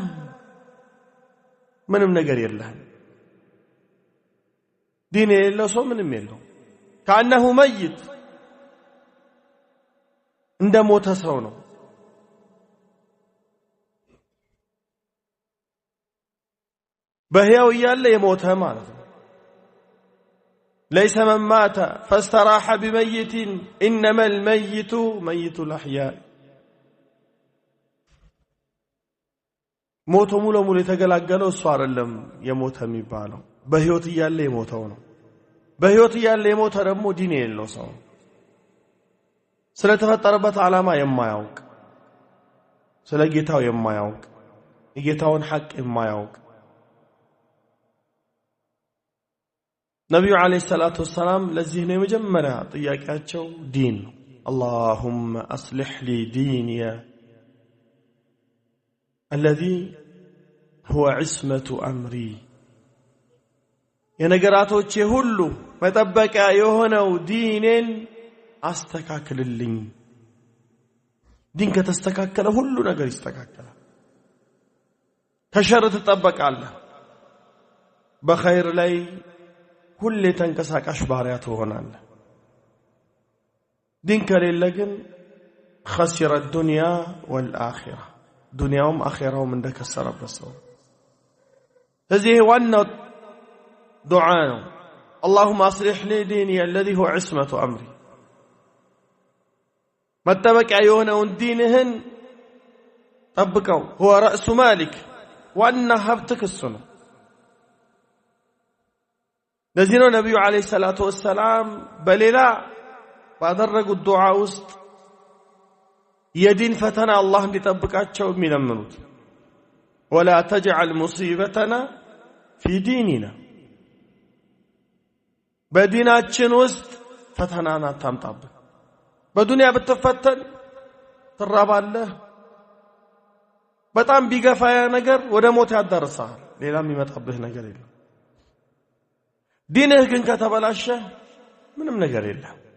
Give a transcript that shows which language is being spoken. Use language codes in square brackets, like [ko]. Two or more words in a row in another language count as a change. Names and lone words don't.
[am] ምንም ነገር የለህም። ዲን የሌለው ሰው ምንም የለው። ከአነሁ መይት እንደ ሞተ ሰው ነው። በህያው እያለ የሞተ ማለት ነው። [ar] ليس من مات فاستراح بميت إنما الميت ميت الأحياء [am] ሞቶ ሙሉ ሙሉ የተገላገለው እሱ አይደለም የሞተ የሚባለው በህይወት እያለ የሞተው ነው። በህይወት እያለ የሞተ ደግሞ ዲን የሌለው ሰው ስለተፈጠረበት ዓላማ የማያውቅ ስለ ጌታው የማያውቅ የጌታውን ሐቅ የማያውቅ ነብዩ [ar] عليه الصلاة والسلام [am] ለዚህ ነው የመጀመሪያ ጥያቄያቸው ዲን ነው። [ar] اللهم أصلح لي ديني الذي هو عصمة أمري [am] የነገራቶቼ ሁሉ መጠበቂያ የሆነው ዲኔን አስተካክልልኝ። ዲን ከተስተካከለ ሁሉ ነገር ይስተካከላል። ከሸር ትጠበቃለህ። በኸይር ላይ ሁሌ ተንቀሳቃሽ ባሪያ ትሆናለህ። ዲን ከሌለ ግን [ar] خسر الدنيا والآخرة [am] ዱንያውም አኺራውም እንደከሰረበት ሰው። ስለዚህ ዋናው ዱዓ ነው። [ar] اللهم اصلح لي ديني الذي هو عصمة أمري [am] መጠበቂያ የሆነውን ዲንህን ጠብቀው። [ar] هو رأس مالك [am] ዋና ሀብትህ እሱ ነው። ለዚህ ነው ነብዩ [ar] عليه الصلاة والسلام [am] በሌላ ባደረጉት ዱዓ ውስጥ የዲን ፈተና አላህ እንዲጠብቃቸው የሚለምኑት [ar] ولا تجعل مصيبتنا في ديننا [am] በዲናችን ውስጥ ፈተናን አታምጣብን። በዱንያ ብትፈተን ትራባለህ። በጣም ቢገፋ ያ ነገር ወደ ሞት ያዳርሳል። ሌላ የሚመጣብህ ነገር የለም። ዲንህ ግን ከተበላሸ ምንም ነገር የለም።